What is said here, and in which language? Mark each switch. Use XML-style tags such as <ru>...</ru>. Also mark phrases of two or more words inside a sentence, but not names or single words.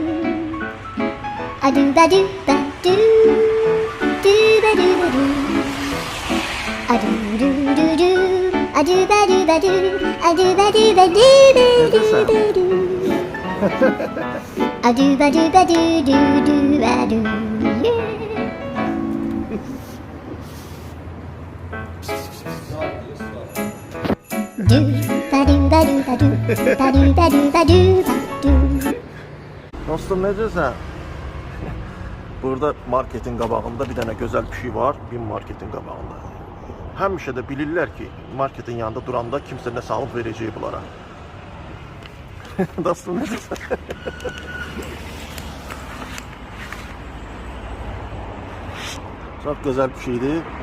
<az>a do ba do ba do do ba do ba do a do do do do a do ba do ba do a do ba do ba do ba do ba do a do ba do ba do do do ba do yeah. Do ba do ba do ba do ba do ba do ba do ba do. Dostum necəsən? Burada marketin qabağında bir dənə gözəl pişik var, BİM marketin qabağında. Həmişə də bilirlər ki, marketin yanında duranda kimsə nə salıb verəcək bunlara. Dostum necəsən? Çox gözəl pişikdir.</az>